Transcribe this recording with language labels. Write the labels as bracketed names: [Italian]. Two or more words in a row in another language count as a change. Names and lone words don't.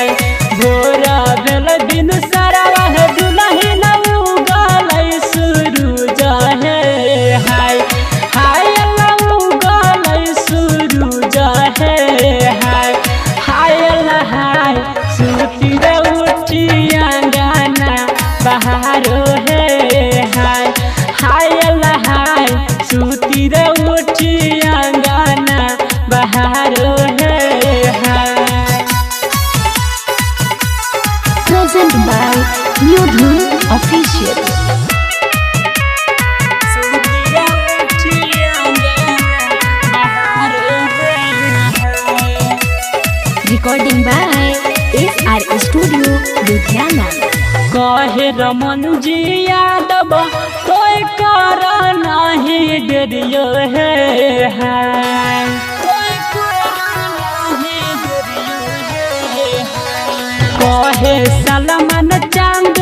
[Maithili] भोरा भेल दिन सरवा है दुल्हन उगल सूरज है हाय हाय अल्लाह उगल सूरज है हाय हाय अल्लाह हाय सूती रे उठिया गाना बहारो है हाय हाय अल्लाह हाय सूती रे उठिया गाना बहारो है हाय। [English] Present by New Dhun Official. Recording by SR Studio, Ludhiana. [Maithili] कहे रमनजी यादव कोई कर नहीं डरियो है हाय कोई कर नहीं डरियो है कहे सलमान चांद